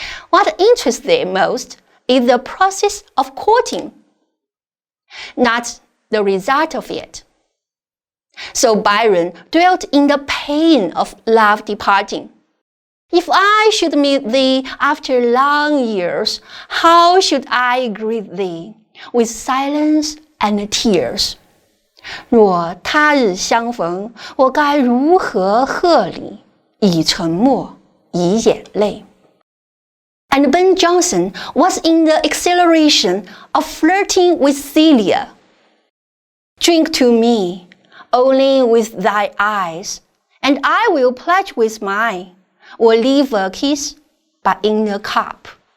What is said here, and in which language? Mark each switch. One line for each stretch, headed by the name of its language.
English: What interests them most is the process of courting, not the result of it. So Byron dwelt in the pain of love departing. "If I should meet thee after long years, how should I greet thee? With silence and tears.
Chinese: 若他日相逢，我该如何贺你？以沉默，以眼泪。"
English: And Ben Jonson was in the exhilaration of flirting with Celia. "Drink to me, only with thy eyes, and I will pledge with mine. 我 leave a kiss, but in a cup,